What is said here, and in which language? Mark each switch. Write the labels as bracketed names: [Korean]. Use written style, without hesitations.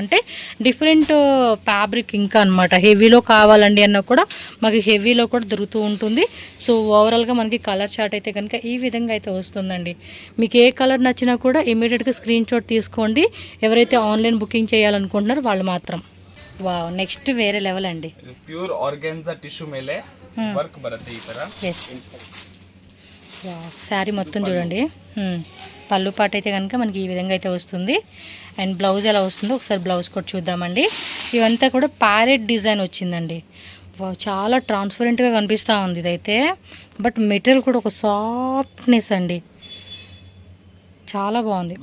[Telugu] అంటే different fabric ఇంకా అనమాట. హెవీలో కావాలండి అన్న కూడా మాకు హెవీలో కూడా దొరుకుతూ ఉంటుంది. సో ఓవరాల్గా మనకి కలర్ చార్ట్ అయితే కనుక ఈ విధంగా అయితే వస్తుందండి. మీకు ఏ కలర్ నచ్చినా కూడా ఇమీడియట్గా స్క్రీన్ షాట్ తీసుకోండి. ఎవరైతే ఆన్లైన్ బుకింగ్ చేయాలనుకుంటున్నారో వాళ్ళు మాత్రం. వావ్, నెక్స్ట్ వేరే లెవెల్ అండి. [Kannada] ಪ್ಯೂರ್ ಆರ್ಗಾನ್ಜಾ ಟಿಶ್ಯೂ ಮೇಲೆ ವರ್ಕ್ ಬರುತ್ತೆ ಈ ತರ. [Telugu] ఎస్, శారీ మొత్తం చూడండి. పళ్ళు పాట అయితే కనుక మనకి ఈ విధంగా అయితే వస్తుంది. అండ్ బ్లౌజ్ ఎలా వస్తుందో ఒకసారి బ్లౌజ్ కూడా చూద్దామండి. ఇవంతా కూడా ప్యారెట్ డిజైన్ వచ్చిందండి. చాలా ట్రాన్స్పరెంట్గా కనిపిస్తూ ఉంది ఇదైతే. బట్ మెటీరియల్ కూడా ఒక సాఫ్ట్నెస్ అండి, చాలా బాగుంది.